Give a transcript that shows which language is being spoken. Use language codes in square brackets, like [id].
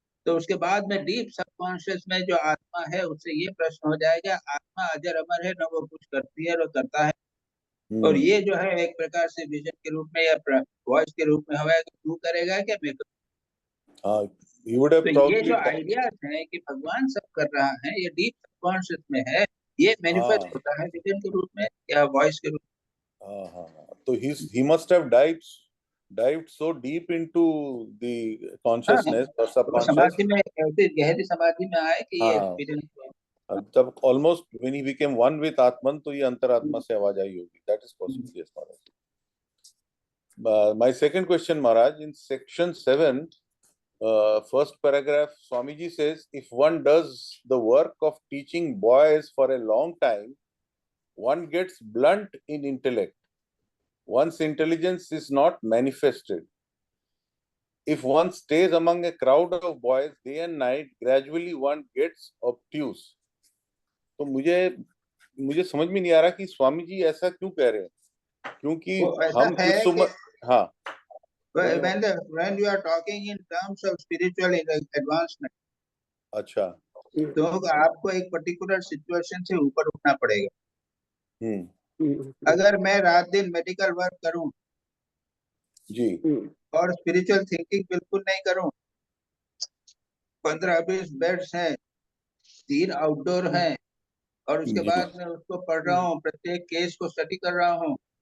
[hi] तो उसके बाद में डीप सबकॉन्शियस में जो आत्मा है उससे ये प्रश्न हो जाएगा, आत्मा अजर अमर है, न वो कुछ करती है न करता है, और ये जो है एक प्रकार से विजन के रूप में या वॉइस के रूप में हवा है, तू करेगा क्या मैं करूँ? [en] he would have [hi] तो ये [en] probably [hi] जो आइडियाज है कि भगवान सब कर रहा है, ये डीप सबकॉन्शियस में है, ये मैनिफेस्ट होता है विजन के रूप में या वॉइस के रूप में। तो [en] he must have dived so deep into the consciousness or [hi] वो [en] subconscious. [hi] समाधि में ऐसी गहरी समाधि में आए कि ये विजन तब [en] almost when he became one with Atman, [hi] तो ये अंतरात्मा से आवाज आई होगी. [en] That is possible, yes, Maharaj. My second question, Maharaj, in section 7, first paragraph, Swamiji says, if one does the work of teaching boys for a long time, one gets blunt in intellect. One's intelligence is not manifested. If one stays among a crowd of boys day and night, gradually one gets obtuse. [hi] तो मुझे समझ में नहीं आ रहा कि स्वामी जी ऐसा क्यों कह रहे हैं, क्योंकि हम इस उम्र, हाँ, [en] when you are talking in terms of spiritual advancement, [hi] अच्छा, तो आपको एक पर्टिकुलर सिचुएशन से ऊपर उठना पड़ेगा। अगर मैं रात दिन मेडिकल वर्क करूं जी और स्पिरिचुअल थिंकिंग बिल्कुल नहीं करूं, 15-20 बेड्स हैं, 3 आउटडोर हैं, और उसके बाद मैं उसको पढ़ रहा हूँ, प्रत्येक केस को स्टडी कर रहा हूँ